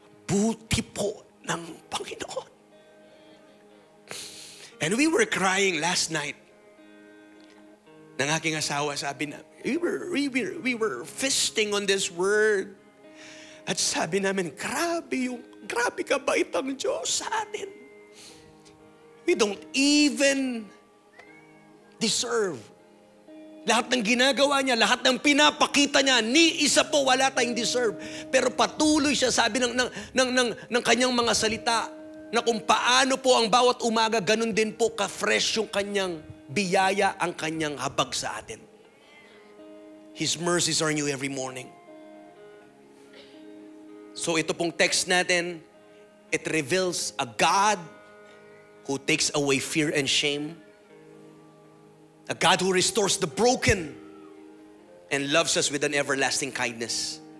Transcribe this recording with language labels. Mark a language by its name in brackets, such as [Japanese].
[Filipino] Napaka-buti po ng Panginoon. [English] And we were crying last night. [Filipino] Ng aking asawa, sabi na, [English] we were feasting on this word. [Filipino] At sabi namin, grabe kabait ang Diyos sa atin. [English] We don't even deserve. [Filipino] Lahat ng ginagawa niya, lahat ng pinapakita niya, ni isa po wala tayong deserve. Pero patuloy siya, sabi ng kanyang mga salita, na kung paano po ang bawat umaga, ganun din po ka-fresh yung kanyang biyaya, ang kanyang habag sa atin. [English] His mercies are new every morning. [Filipino] So ito pong text natin, [English] it reveals a God who takes away fear and shame. A God who restores the broken and loves us with an everlasting kindness.